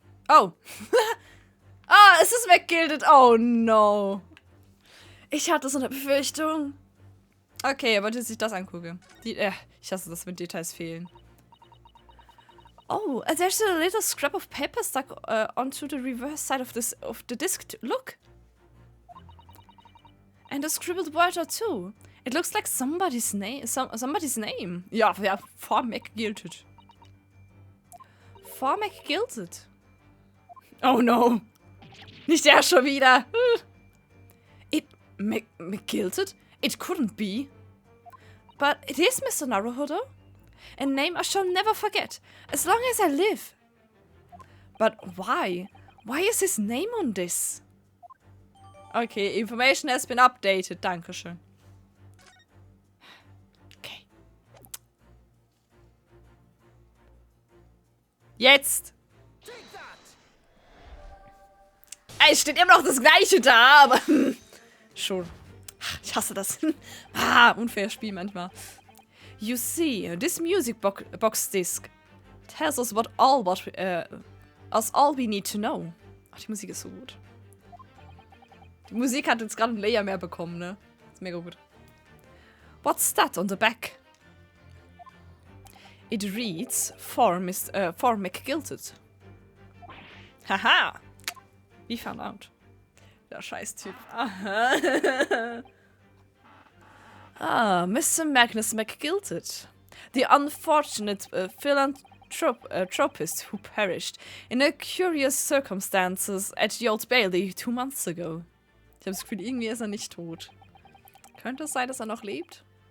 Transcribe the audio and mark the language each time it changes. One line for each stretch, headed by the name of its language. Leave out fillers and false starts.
German: Oh. Ah, es ist weggegildet. Oh no. Ich hatte so eine Befürchtung. Okay, aber dass ich das angucke. Ich hasse das, wenn Details fehlen.
English: Oh, there's a little scrap of paper stuck onto the reverse side of the disc. Look. And a scribbled word or two. It looks like somebody's name. Somebody's name.
German: Ja, Formac gilted. Formac gilted. Oh no. Nicht der schon wieder.
English: It gilted? It couldn't be. But it is Mr. Naruhodo. A name I shall never forget, as long as I live. But why? Why is his name on this? Okay, information has been updated.
German: Dankeschön. Okay. Jetzt! Es steht immer noch das Gleiche da, aber schon. Ich hasse das. Unfaires Spiel manchmal.
English: You see, this music box disc tells us all we need to know.
German: Ach, die Musik ist so gut. Die Musik hat jetzt gerade einen Layer mehr bekommen, ne? Ist mega gut.
English: What's that on the back? It reads for McGilted. Haha! We found out.
German: Der Scheiß-Typ.
English: Aha. Mr. Magnus McGilted. The unfortunate philanthropist who perished in a curious circumstances at the Old Bailey 2 months ago.
German: Ich habe das Gefühl, irgendwie ist er nicht tot. Könnte es sein, dass er noch lebt?